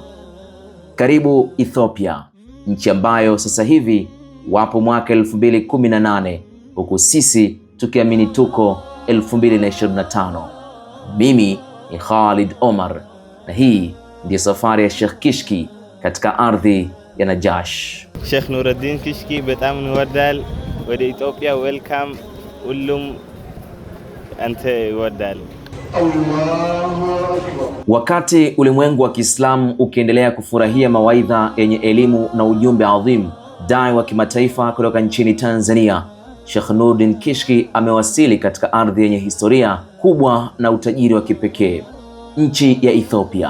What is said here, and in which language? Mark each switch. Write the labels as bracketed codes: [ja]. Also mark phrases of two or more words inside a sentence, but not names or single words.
[sw] Karibu Ethiopia, nchi ambayo sasa hivi wapo mwaka 2018 huku sisi tukiamini tuko 2025. Mimi ni Khalid Omar na hii ndiyo safari ya Sheikh Kishki katika ardhi ya Najash. [am] Sheikh Nuruddin Kishki በጣም እንወዳል ወደ ኢትዮጵያ ዌልካም ሁሉም አንተ ይወዳል። [sw] Wakati ulimwengu wa Kiislamu ukiendelea kufurahia mawaidha yenye elimu na ujumbe adhim, dai wa kimataifa kutoka nchini Tanzania Sheikh Nuruddin Kishki amewasili katika ardhi yenye historia kubwa na utajiri wa kipekee, nchi ya Ethiopia.